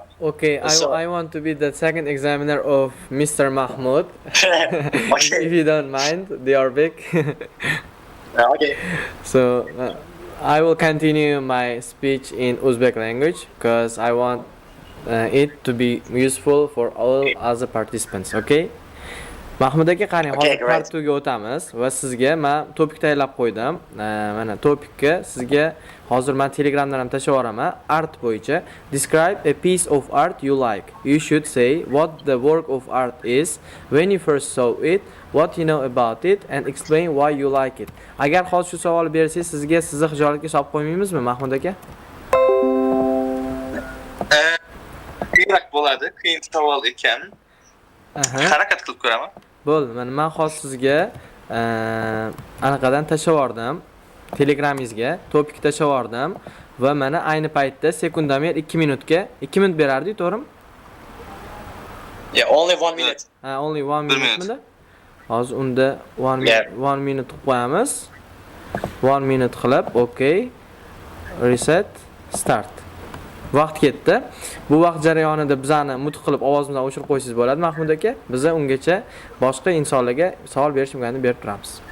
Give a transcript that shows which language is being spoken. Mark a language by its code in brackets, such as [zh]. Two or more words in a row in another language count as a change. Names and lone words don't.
[en] Okay, I want to be the second examiner of Mr. Mahmud. If you don't mind, they are big. Okay. So I will continue my speech in Uzbek language because I want it to be useful for all other participants. Okay? [uz] Mahmud aka, qani hozir part 2 ga o'tamiz va sizga men topik tayyorlab qo'ydim. Mana topikka sizga hozir men Telegramdan ham tashlab yuboraman. Art bo'yicha [en] describe a piece of art you like. You should say what the work of art is, when you first saw it, what you know about it and explain why you like it. [uz] Agar hozir shu savolni bersangiz, sizga sizni hijolatga solib qo'ymaymizmi, Mahmud aka? Kerak bo'ladi, qiyin savol ekan. Harakat qilib ko'raman. Bo'ldi, men hozir sizga anaqadan tashlab yubordim. Telegramingizga topik tashlab yubordim va mana ayni paytda sekundamer 2 minutga 2 minut berardi, to'g'rimi? [en] Yeah, only 1 minute. Only 1 minute. [uz] Hozir unda 1 minute qilib qo'yamiz. [en] 1 minute qilib, okay. Reset, start. [uz] Vaqt ketdi. Bu vaqt jarayonida bizani mutq qilib ovozimizdan o'chirib qo'ysangiz bo'ladi, Mahmud aka. Biz ungacha boshqa insonlarga savol berish imkonini berib turamiz.